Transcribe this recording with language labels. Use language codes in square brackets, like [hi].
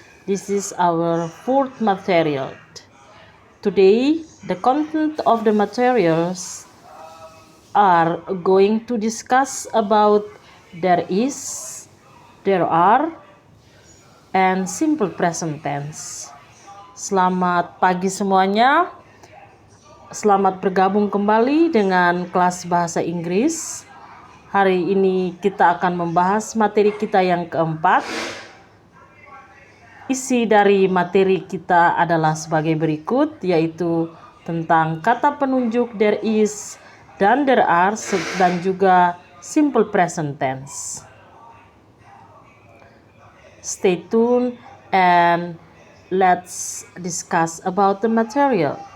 [en] This is our fourth material. Today, the content of the materials are going to discuss about there is, there are, and simple present tense. [id] Selamat pagi semuanya. Selamat bergabung kembali dengan kelas bahasa Inggris. Hari ini kita akan membahas materi kita yang keempat. Isi dari materi kita adalah sebagai berikut, yaitu tentang kata penunjuk there is dan there are, dan juga simple present tense. [en] Stay tuned and let's discuss about the material.